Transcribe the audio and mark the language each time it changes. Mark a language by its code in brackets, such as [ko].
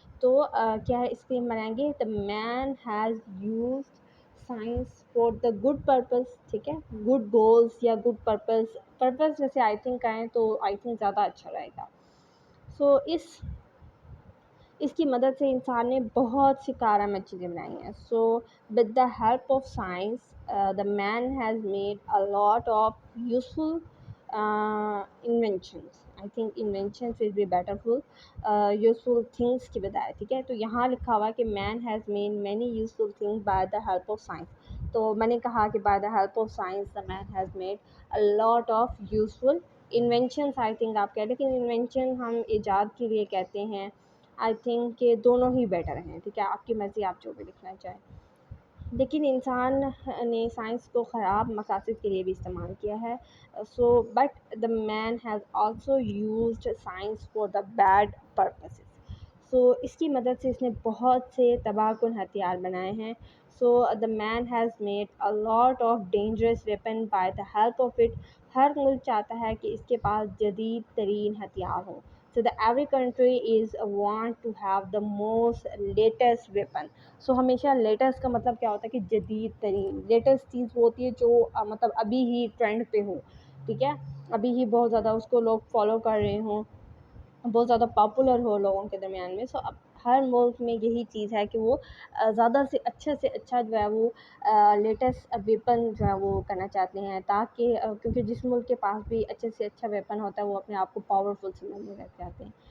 [ur] تو کیا ہے اس کے بنائیں گے، [en] The man has used science for the good purpose. [ur] ٹھیک ہے، گڈ گولس یا گڈ پرپز جیسے آئی تھنک کہیں تو آئی تھنک زیادہ اچھا رہے گا. سو اس کی مدد سے انسان نے بہت سی کارآمد چیزیں بنائی ہیں. [en] So with the help of science the man has made a lot of useful inventions. I think inventions will be better full useful things [ur] کی بجائے. ٹھیک ہے، تو یہاں لکھا ہوا کہ [en] Man has made many useful things by the help of science. [ur] تو میں نے کہا کہ [en] By the help of science the man has made a lot of useful inventions. [ur] I think آپ کہہ، لیکن انوینشن ہم ایجاد کے لیے کہتے ہیں. آئی تھنک کہ دونوں ہی بیٹر ہیں. ٹھیک ہے، آپ کی مرضی، آپ جو بھی لکھنا چاہیں. لیکن انسان نے سائنس کو خراب مقاصد کے لیے بھی استعمال کیا ہے. [en] So but the man has also used science for the bad purposes. [ur] سو اس کی مدد سے اس نے بہت سے تباہ کن ہتھیار بنائے ہیں. [en] So the man has made a lot of dangerous weapon by the help of it. [ur] ہر ملک چاہتا ہے کہ اس کے پاس جدید ترین ہتھیار ہوں. [en] So the every country is want to have the most latest weapon. [ur] So ہمیشہ لیٹسٹ کا مطلب کیا ہوتا ہے کہ جدید ترین. لیٹسٹ چیز وہ ہوتی ہے جو مطلب ابھی ہی ٹرینڈ پہ ہو. ٹھیک ہے، ابھی ہی بہت زیادہ اس کو لوگ فالو کر رہے ہوں، بہت زیادہ پاپولر ہو لوگوں کے درمیان میں. سو اب ہر ملک میں یہی چیز ہے کہ وہ زیادہ سے اچھا جو ہے وہ لیٹسٹ ویپن جو ہے وہ کرنا چاہتے ہیں، تاکہ کیونکہ جس ملک کے پاس بھی اچھے سے اچھا ویپن ہوتا ہے وہ اپنے آپ کو پاورفل سمجھنے لگ جاتے ہیں.